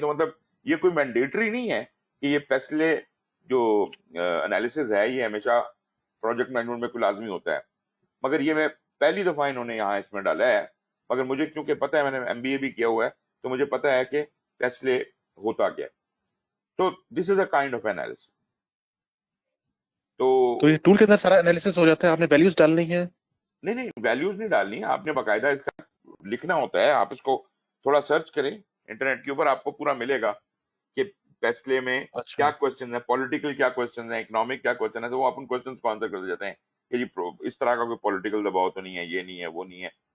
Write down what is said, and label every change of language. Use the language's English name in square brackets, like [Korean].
[Urdu] تو مطلب یہ کوئی مینڈیٹری نہیں ہے کہ یہ فیصلے جو انالیسز ہے یہ ہمیشہ پروجیکٹ مینجمنٹ میں کوئی لازمی ہوتا ہے. مگر یہ میں پہلی دفعہ انہوں نے یہاں اس میں ڈالا ہے. مگر مجھے کیونکہ پتہ ہے، میں نے MBA بھی کیا ہوا ہے، تو مجھے پتہ ہے کہ فیصلے ہوتا کیا ہے. [English] تو this is a kind of analysis. [Urdu] تو یہ ٹول کے اندر سارا انالیسس ہو جاتا ہے، آپ نے ویلیوز ڈالنی ہے؟ نہیں، ویلیوز نہیں ڈالنی ہے، آپ نے باقاعدہ اس کا لکھنا ہوتا ہے. آپ اس کو تھوڑا سرچ کریں انٹرنیٹ کے اوپر، آپ کو پورا ملے گا کہ فیصلے میں اچھا کیا کوشچن ہے، پولیٹیکل کیا کوشچن ہے، اکنامک کیا کوشچن ہے. تو وہ اپن کوشچنس کو آنسر کرتے جاتے ہیں کہ جی اس طرح کا کوئی پولیٹیکل دباؤ تو نہیں ہے، یہ نہیں ہے، وہ نہیں ہے.